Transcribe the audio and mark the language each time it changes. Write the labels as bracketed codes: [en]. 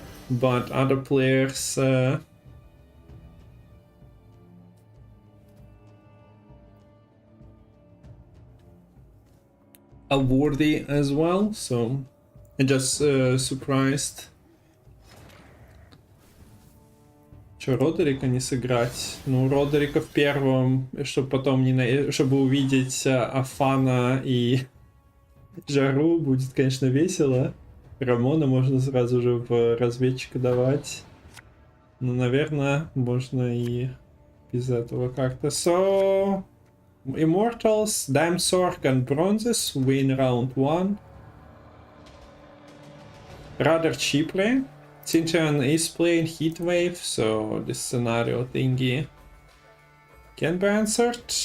[en] But other players are worthy as well, so I'm just surprised. [ru] Че, Родерика не сыграть? Ну, Родерика в первом, чтобы потом не чтобы увидеть Афана и Жару, будет, конечно, весело. Рамона можно сразу же в разведчика давать. Ну, наверное, можно и без этого как-то. [en] So, Immortals, Damsork and Bronzes win round 1. Rather cheaply. Cintrian is playing Heatwave, so this scenario thingy can be answered.